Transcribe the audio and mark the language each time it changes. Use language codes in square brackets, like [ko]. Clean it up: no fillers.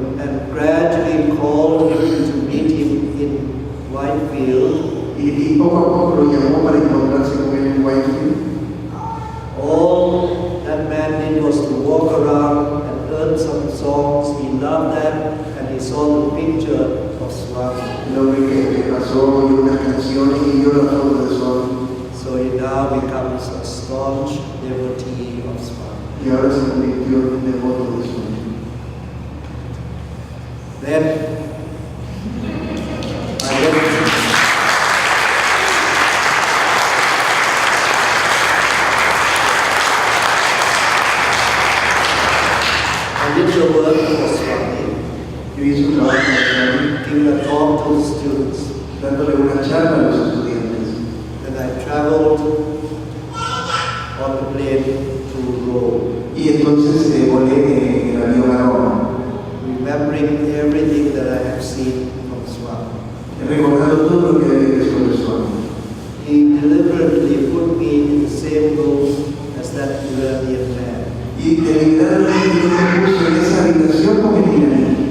[en] And gradually called him to meet him in Whitefield. [es] Y poco a poco lo llamó para encontrarse con él en Guayaquil. [en] All that man did was to walk around and learn some songs. He loved that, and he saw the picture of Swami. [es] El hombre que pasó oyó unas canciones y vio la foto de Swami. [en] So he now becomes a staunch devotee of Swami. [es] Y ahora se convirtió en un devoto de Swami. [en] Then I went the work for Swami. [es] Yo hice un trabajo con Swami, [en] giving a talk to the students. [es] dándole una charla a los estudiantes. [en] Then I traveled on the plane to Rome, [es] Y entonces volé en el avión a Roma, [en] remembering everything that I have seen from Swami. [es] recordando todo lo que había visto de Swami. [en] He deliberately put me in the same room as that Iranian man. [es] Y deliberadamente me puso en esa habitación con el iraní.